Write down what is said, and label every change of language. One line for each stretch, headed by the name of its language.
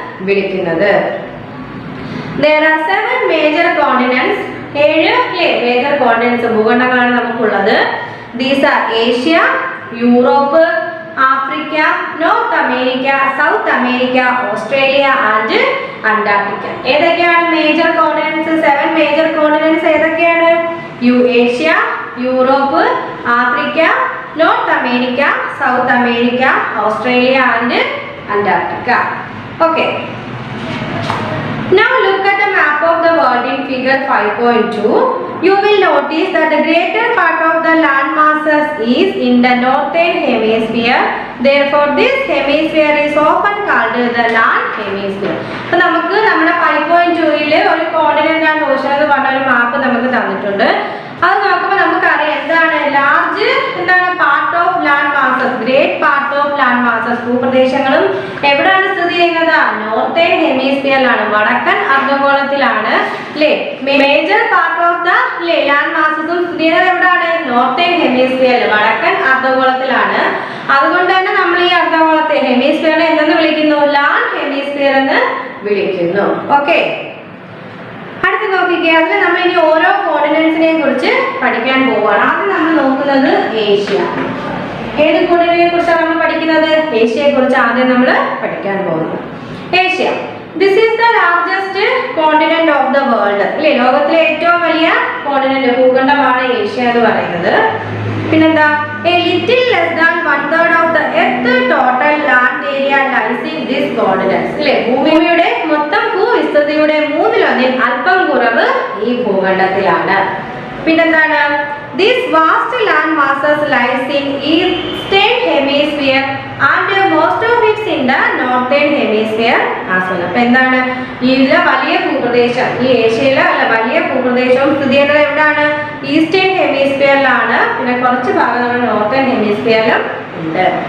Malayalam: വിളിക്കുന്നത്.
English: There are 7 major continents. 7 major continents
Malayalam: ഭൂഖണ്ഡങ്ങളാണ് നമുക്കുള്ളത്.
English: These are Asia, Europe, Africa, North America, South America, Australia and Antarctica.
Malayalam: ഏതൊക്കെയാണ് major continents? 7 major continents ഏതൊക്കെയാണ്? Asia, Europe, Africa, north America, south America, Australia and Antarctica.
English: Okay. Now look at the map of the world in figure 5.2. You will notice that the greater part of the land masses is in the northern hemisphere. Therefore, this hemisphere is often called the land hemisphere.
Malayalam: അപ്പോൾ നമുക്ക് നമ്മുടെ 5.2ൽ ഒരു continent and Ocean എന്ന് പറഞ്ഞ ഒരു മാപ്പ് നമുക്ക് തന്നിട്ടുണ്ട്. അത് നോക്കുമ്പോൾ നമുക്കറിയാം എന്താണ് ലാർജ് എന്താണ് part of land masses, great part of land masses ഭൂപ്രദേശങ്ങളും എവിടെയാണ് സ്ഥിതി ചെയ്യുന്നത്? നോർത്തേൺ ഹെമിസ്ഫിയറിലാണ്, വടക്കൻ അർദ്ധഗോളത്തിലാണ് അല്ലേ. Major part of the land മാസസും സ്ഥിതി ചെയ്യുന്നത് എവിടെയാണ്? നോർത്തേൺ ഹെമിസ്ഫിയറിൽ, വടക്കൻ അർദ്ധഗോളത്തിലാണ്. അതുകൊണ്ട് തന്നെ നമ്മൾ ഈ അർദ്ധഗോളത്തെ ഹെമിസ്ഫിയറിനെ എന്തെന്ന് വിളിക്കുന്നു? ലാൻഡ് ഹെമിസ്ഫിയർ എന്ന് വിളിക്കുന്നു. ഓക്കെ, അടുത്ത് നോക്കിക്കേ. അതിൽ നമ്മൾ ഇനി ഓരോ കോണ്ടിനെന്റ്സിനെ കുറിച്ച് പഠിക്കാൻ പോവുകയാണ്. ആദ്യം നമ്മൾ നോക്കുന്നത് ഏഷ്യ. ഏത് കോണ്ടിനെന്റിനെ കുറിച്ചാണ് നമ്മൾ പഠിക്കുന്നത്? ഏഷ്യയെ കുറിച്ച് ആദ്യം നമ്മൾ പഠിക്കാൻ പോകുന്നത്. Asia, this is the largest continent of the world അല്ലേ. ലോകത്തിലെ ഏറ്റവും വലിയ കോണ്ടിനെന്റ് ഭൂഖണ്ഡമാണ് ഏഷ്യ എന്ന് പറയുന്നത്. പിന്നെന്താ?
English: A little less than 1/3 of the Earth total land area lies in this continent.
Malayalam: അല്ലേ, ഭൂമിയുടെ മൊത്തം ഭൂവിസ്തൃതിയുടെ 1/3 അല്പം കുറവ് ഈ ഭൂഖണ്ഡത്തിലാണ്. പിന്നെന്താണ്?
English: This vast land masses lies in eastern hemisphere and most of it in the northern hemisphere as well.
Malayalam: അപ്പോൾ എന്താണ് ഇതിലെ വലിയ ഭൂപ്രദേശം, ഈ ഏഷ്യയിലെ വലിയ ഭൂപ്രദേശവും സ്ഥിതി ചെയ്യുന്നത് എവിടെയാണ്? ഈസ്റ്റേൺ ഹെമിസ്ഫിയറിലാണ്. പിന്നെ കുറച്ച് ഭാഗം നമ്മുടെ നോർത്തേൺ ഹെമിസ്ഫിയറിലും ഉണ്ട്.